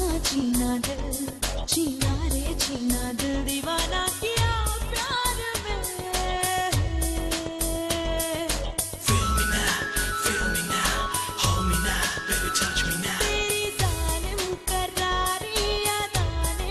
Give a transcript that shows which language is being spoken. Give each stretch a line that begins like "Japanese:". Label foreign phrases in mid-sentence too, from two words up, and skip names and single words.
Hindi: छीना रे छीना दिल दीवाना किया प्यार में
English: Feel me now, hold me now, baby touch me now
Hindi: तेरी जालिम करारी यादाने